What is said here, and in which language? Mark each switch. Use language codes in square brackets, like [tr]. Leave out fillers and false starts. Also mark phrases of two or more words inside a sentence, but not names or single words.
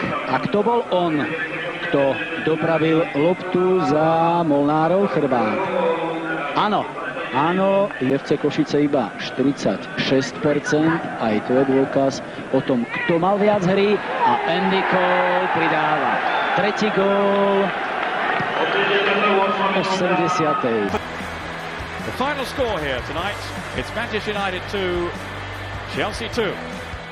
[sk] A kto bol on, kto dopravil loptu za Molnárov chrbát? Áno, FC Košice iba 46%, aj to je dôkaz o tom, kto mal viac hry, a Andy Cole pridáva tretí gól v 80. [en] The final score here tonight, it's Manchester United 2, Chelsea 2.